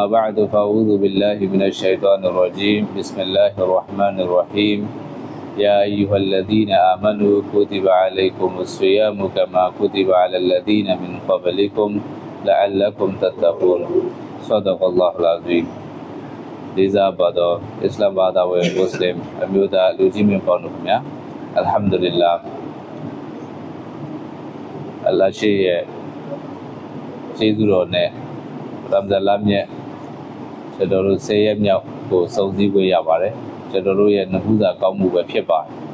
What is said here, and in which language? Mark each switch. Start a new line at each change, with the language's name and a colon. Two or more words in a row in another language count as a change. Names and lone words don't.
Arabic: بعد فأعوذ بالله من الشيطان الرجيم بسم الله الرحمن الرحيم يا أيها الذين آمنوا كتب عليكم الصيام كما كتب على الذين من قبلكم لعلكم تتقون صدق الله العظيم
Burmese: လေးစားပါတော့အစ္စလာမ်ဘာသာဝင်မွတ်စလင်အမျိုးသားလူကြီးမင်းပေါင်းတို့ခင်ဗျာ
Arabic: الحمد لله
Burmese: အလ္လာဟ်ရှိရဲ့ကျေးဇူးတော်နဲ့ရမ်ဇန်လမြတ်ကျွန်တော်တို့10ရက်မြောက်ကိုစုံစည်းခွင့်ရပါတယ်ကျွန်တော်တို့ရဲ့နှမှုစာကောင်းမှုပဲဖြစ်ပါတယ်